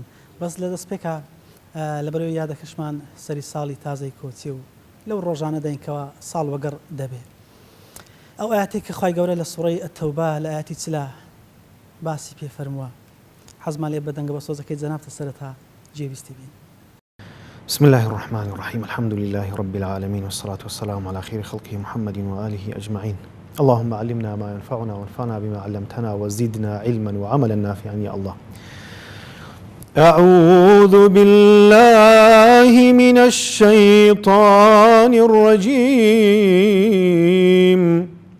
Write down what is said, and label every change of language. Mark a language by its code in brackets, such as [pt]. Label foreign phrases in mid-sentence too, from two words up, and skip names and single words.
[ckb] بەس لە دەست پێکە لەبەرەوەی یادەکەشمان سەری ساڵی تازەی کۆچی و لەو ڕۆژانە دەینکەوە ساڵ وەگەڕ دەبێ. ئەو ئاەتێک کە خوای گەورە لە سوڕەی ئەتەوبە لە ئاەتی چلا باسی پێ فەرمووە، حەزمان لێ بەدەنگە بە سۆزەکەی جەنابتە سەرەتا جێویستی بین. [ar] بسم الله الرحمن الرحيم. الحمد لله رب العالمين والصلاة والسلام على خير خلقه محمد وآله أجمعين. اللهم علمنا ما ينفعنا وانفعنا بما علمتنا وزدنا علما وعملا نافعا يا الله. أعوذ بالله من الشيطان الرجيم.